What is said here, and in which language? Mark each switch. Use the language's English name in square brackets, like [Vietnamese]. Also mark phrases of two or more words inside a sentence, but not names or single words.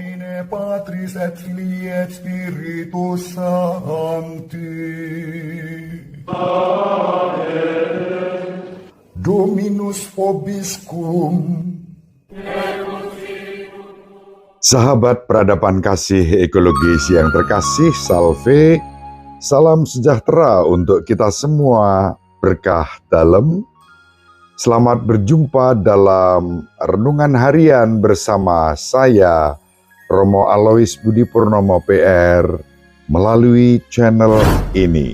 [Latin] Patris et Filii et Spiritus Sancti. Dominus vobiscum. [Indonesian] Sahabat peradaban kasih ekologis yang terkasih, salve, salam sejahtera untuk kita semua, berkah dalam. Selamat berjumpa dalam renungan harian bersama saya, Romo Alois Budi Purnomo PR, melalui channel ini.